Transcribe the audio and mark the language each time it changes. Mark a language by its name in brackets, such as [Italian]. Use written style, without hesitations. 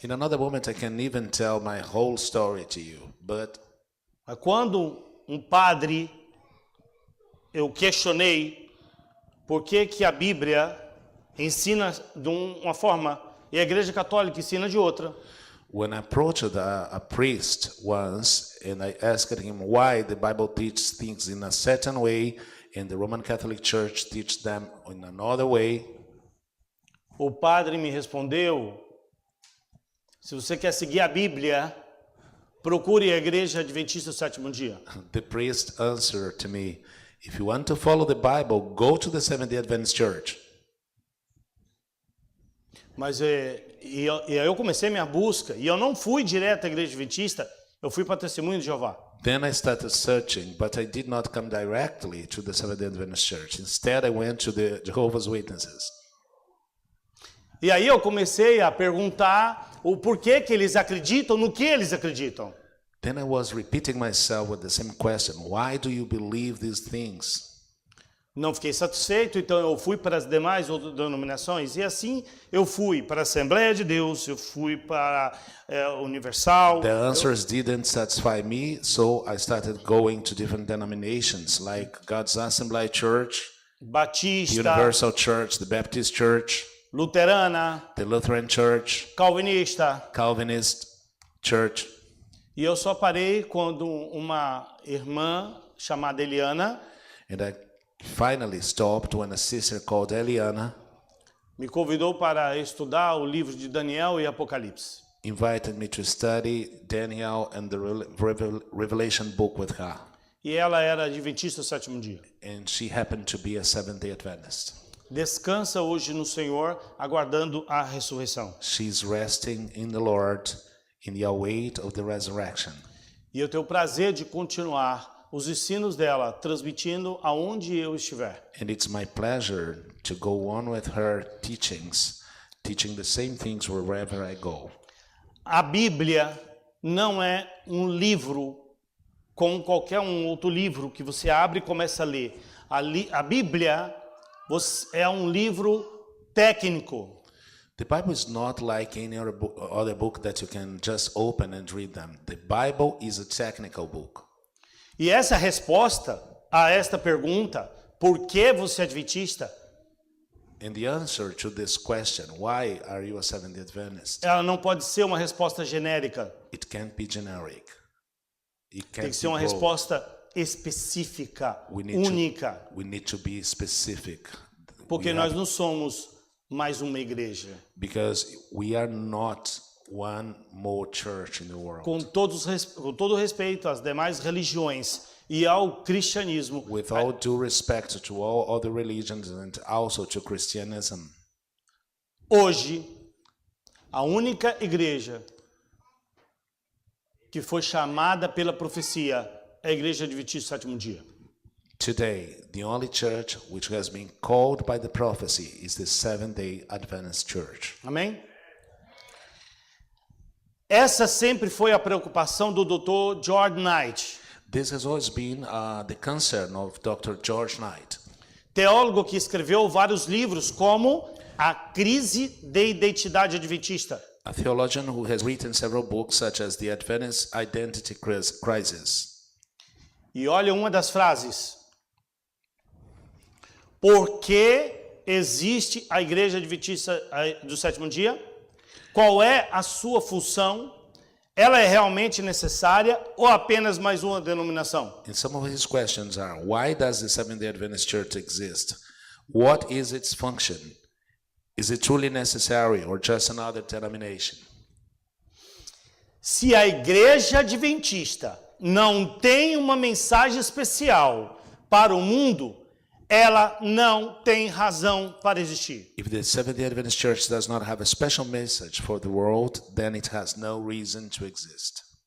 [English] In another moment, I can even tell my whole story to you, but [Portuguese] quando um padre, eu questionei por que a Bíblia ensina de uma forma e a Igreja Católica ensina de outra. [English] when I approached a priest once and I asked him why the Bible teaches things in a certain way and the Roman Catholic Church teaches them in another way, [Portuguese] O padre me respondeu: se você quer seguir a Bíblia, procure a Igreja Adventista do Sétimo Dia. [English] the priest answered to me, if you want to follow the Bible, go to the Seventh-day Adventist Church. [Portuguese] Mas e aí eu comecei minha busca e eu não fui direto à Igreja Adventista, eu fui para Testemunho de Jeová. [English] Then I started searching, but I did not come directly to the Seventh-day Adventist Church. Instead, I went to the Jehovah's Witnesses. [Portuguese] E aí eu comecei a perguntar o porquê que eles acreditam no que eles acreditam. [English] Then I was repeating myself with the same question. Why do you believe these things? [Portuguese] Não fiquei satisfeito, então eu fui para as demais outras denominações, e assim eu fui para a Assembleia de Deus, eu fui para Universal. [English] The answers didn't satisfy me, so I started going to different denominations like God's Assembly Church, the [Portuguese] Batista, [English] Universal Church, the Baptist Church, [Portuguese] Luterana, [English] the Lutheran Church, [Portuguese] Calvinista. [English] Calvinist Church. [Portuguese] E eu só parei quando uma irmã chamada Eliana [English] And I finally stopped when a sister called Eliana [Portuguese] me convidou para estudar o livro de Daniel e Apocalipse. [English] invited me to study Daniel and the Revelation book with her. [Portuguese] E ela era adventista do sétimo dia. [English] And she happened to be a Seventh-day Adventist. [Portuguese] Descansa hoje no Senhor, aguardando a ressurreição. [English] She's resting in the Lord in the await of the resurrection. [Portuguese] E eu tenho o prazer de continuar os ensinos dela, transmitindo aonde eu estiver. [English] And it's my pleasure to go on with her teachings, teaching the same things wherever I go. [Portuguese] A Bíblia não é um livro como qualquer outro livro que você abre e começa a ler. A Bíblia é um livro técnico. [English] The Bible is not like any other book that you can just open and read them. The Bible is a technical book. [Portuguese] E essa resposta a esta pergunta, por que você é adventista? [English] And the answer to this question, why are you a Seventh-day Adventist? [Portuguese] Ela não pode ser uma resposta genérica. [English] It can't be generic. It [Portuguese] Tem [English] can't [Portuguese] que ser [English] be [Portuguese] uma [English] broad. [Portuguese] resposta específica, [English] We need [Portuguese] única. [English] We need to be specific. [Portuguese] Porque [English] We [Portuguese] nós [English] have- [Portuguese] não somos mais uma igreja. [English] because we are not one more church in the world. [Portuguese] Com todo o respeito às demais religiões e ao cristianismo, [English] With all due respect to all other religions and also to Christianism, [Portuguese] hoje, a única igreja que foi chamada pela profecia é a Igreja Adventista do Sétimo Dia. today, the only church which has been called by the prophecy is the Seventh-day Adventist Church. Amém? Essa sempre foi a preocupação do Dr. George Knight, [English] This has always been the concern of Dr. George Knight, [Portuguese] teólogo que escreveu vários livros como A Crise de Identidade Adventista. [English] a theologian who has written several books such as The Adventist Identity Crisis. [Portuguese] E olha uma das frases. Por que existe a Igreja Adventista do Sétimo Dia? Qual é a sua função? Ela é realmente necessária ou apenas mais uma denominação? [English] And some of his questions are, why does the Seventh-day Adventist Church exist? What is its function? Is it truly necessary or just another denomination? [Portuguese] Se a Igreja Adventista não tem uma mensagem especial para o mundo, ela não tem razão para existir. [English] If the Seventh-day Adventist Church does not have a special message for the world, then it has no reason to exist.